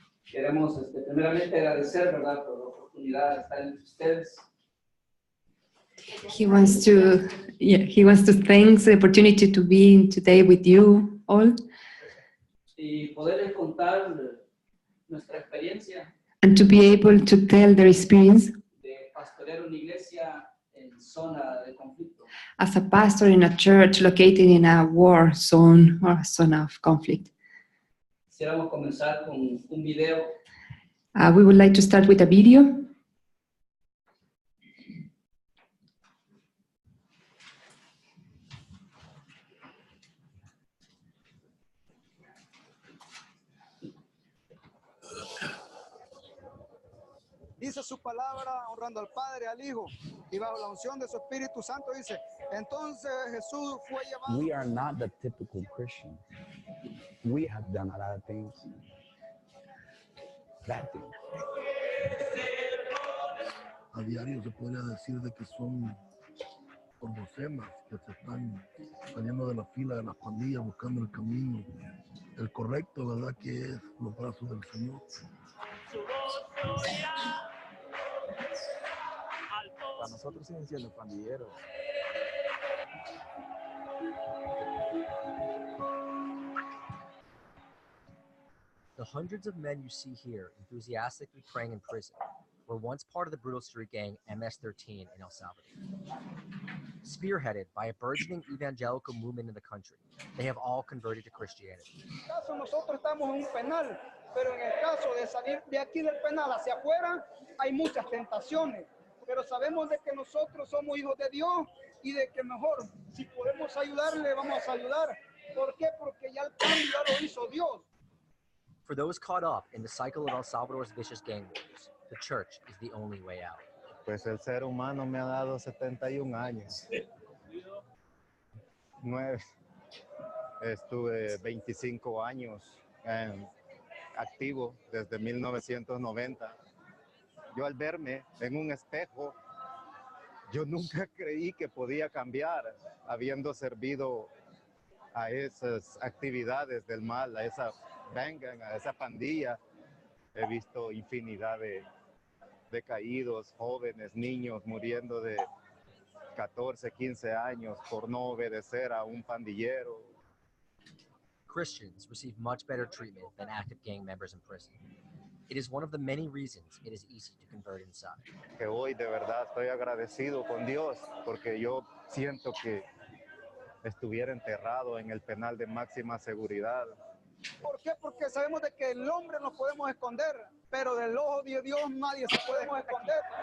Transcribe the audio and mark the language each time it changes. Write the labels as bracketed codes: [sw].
[es] Queremos primeramente agradecer, ¿verdad?, por la oportunidad de estar entre ustedes. [en] He wants to thank the opportunity to be today with you all. [es] Y poderles contar nuestra experiencia [en] And to be able to tell their experience [es] de pastorear una iglesia en zona de conflicto. [en] as a pastor in a church located in a war zone or a zone of conflict. [es] Quisiéramos comenzar con un video. [en] We would like to start with a video. [es] Dice su palabra honrando al Padre, al Hijo, y bajo la unción de su Espíritu Santo dice, entonces Jesús fue llevado. [en] We are not the typical Christian. We have done a lot of things, bad things. [es] A diario se podría decir de que son ordocemas que se están saliendo de la fila de las pandillas buscando el camino, el correcto, ¿verdad?, que es los brazos del Señor. Para nosotros siguen siendo pandilleros. [en] The hundreds of men you see here enthusiastically praying in prison were once part of the brutal street gang MS-13 in El Salvador. Spearheaded by a burgeoning evangelical movement in the country, they have all converted to Christianity. [es] En este caso nosotros estamos en un penal, pero en el caso de salir de aquí del penal hacia afuera hay muchas tentaciones, pero sabemos de que nosotros somos hijos de Dios y de que mejor si podemos ayudarle vamos a ayudar. ¿Por qué? Porque ya el cambio ya lo hizo Dios. [en] For those caught up in the cycle of El Salvador's vicious gang wars, the church is the only way out. [es] Pues el ser humano me ha dado 71 años. 9. Estuve 25 años activo desde 1990. Yo al verme en un espejo, yo nunca creí que podía cambiar, habiendo servido a esas actividades del mal, a esa vengan, a esa pandilla. He visto infinidad de caídos, jóvenes, niños muriendo de 14, 15 años por no obedecer a un pandillero. [en] Christians receive much better treatment than active gang members in prison. It is one of the many reasons it is easy to convert inside. [es] Que hoy de verdad estoy agradecido con Dios porque yo siento que estuviera enterrado en el penal de máxima seguridad. ¿Por qué? Porque sabemos de que el hombre nos podemos esconder, pero del ojo de Dios nadie se puede esconder.